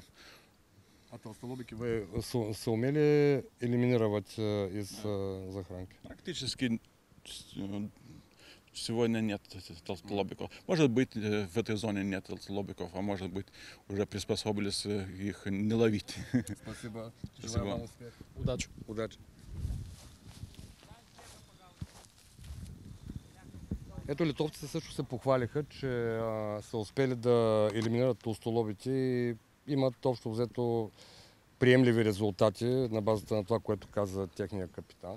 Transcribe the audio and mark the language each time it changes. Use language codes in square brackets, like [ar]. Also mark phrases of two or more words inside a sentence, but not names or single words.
[ru] А толстолобики вы сумели элиминировать из захоранки? Практически сегодня нет толстолобиков. Может быть, в этой зоне нет толстолобиков, а может быть, уже приспособились их не ловить. Спасибо. Желаю вам успех. Удачи. [bg] Ето, литовците също се похвалиха, че са успели да елиминират толстолобите и имат общо взето приемливи резултати на базата на това, което каза техния капитан.